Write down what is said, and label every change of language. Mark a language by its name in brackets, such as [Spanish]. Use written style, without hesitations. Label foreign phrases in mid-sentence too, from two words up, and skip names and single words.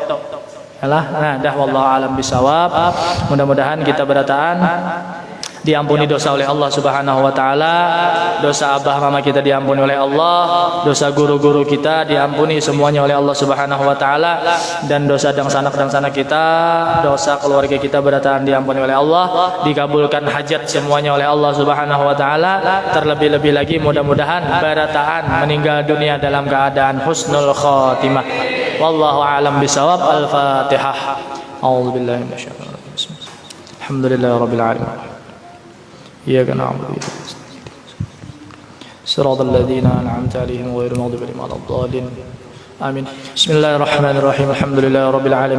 [Banjar] Nah, dah [Arabic] والله أعلم بالصواب. [Banjar] Mudah-mudahan kita berataan diampuni dosa oleh Allah [Arabic] سبحانه وتعالى, [Banjar] dosa abah mama kita diampuni oleh Allah, dosa guru-guru kita diampuni semuanya oleh Allah [Arabic] سبحانه وتعالى, [Banjar] dan dosa dan sanak kita, dosa keluarga kita berataan diampuni oleh Allah, dikabulkan hajat semuanya oleh Allah [Arabic] سبحانه وتعالى. [Banjar] Terlebih-lebih lagi mudah-mudahan barataan meninggal dunia dalam keadaan [Arabic] حسن الخاتمة. والله أعلم بالصواب. الفاتحة. أعوذ بالله من الشيطان الرجيم. الحمد لله رب العالمين. إياك نعبد وإياك نستعين صراط الذين أنعمت عليهم غير المغضوب عليهم ولا الضالين آمين. بسم الله الرحمن الرحيم. الحمد لله رب العالمين.